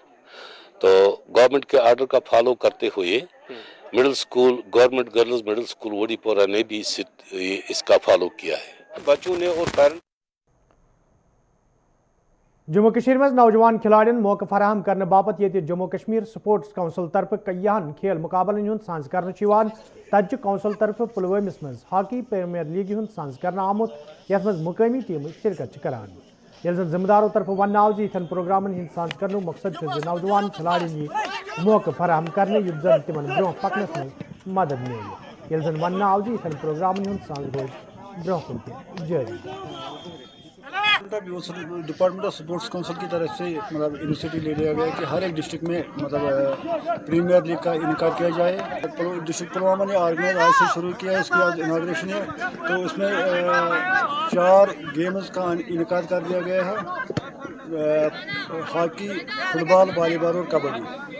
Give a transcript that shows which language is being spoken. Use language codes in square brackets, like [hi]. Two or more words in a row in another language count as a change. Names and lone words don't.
[hi] तो गवर्नमेंट के आर्डर का फॉलो करते हुए मिडिल स्कूल गवर्नमेंट गर्ल्स मिडिल स्कूल वडीपोरा ने भी इसका फॉलो किया है। बच्चों ने और पेरेंट्स [ks] जम्मू कश्मीर में नौजवान खिलाड़ियों मौका फराहम करने बापत ये जम्मू कश्मीर स्पोर्ट्स काउंसिल तरफ कईयान खेल मुकाबलन हूं सांस कर तज काउंसिल तरफ पुलवामिस मज हॉकी प्रीमियर लीग हूं सांस कर आमुत यथ मज मुकामी टीम शिरकत करान। जिम्मेदारों तरफ वन आव इन प्रोग्रामन हंद सांस कर मकसद नौजवान खिलाड़ियों यह मौका फराहम करने जन तिमन ब्रोह पकनस में मदद मिले वन आव इन प्रोग्रामन हंद सांस रोज ब्रोह कुन जारी। [hi] डिपार्टमेंट ऑफ स्पोर्ट्स काउंसिल की तरफ से मतलब इनिशिएटिव ले लिया गया कि हर एक डिस्ट्रिक्ट में मतलब [en] premier league [hi] का इनकार किया जाए। डिस्ट्रिक्ट पुलवामा ने ऑर्गेनाइज आज से शुरू किया है, इसकी आज इनाग्रेशन है। तो उसमें 4 गेम्स का इनकार कर दिया गया है, हॉकी, फुटबॉल, वॉलीबॉल और कबड्डी।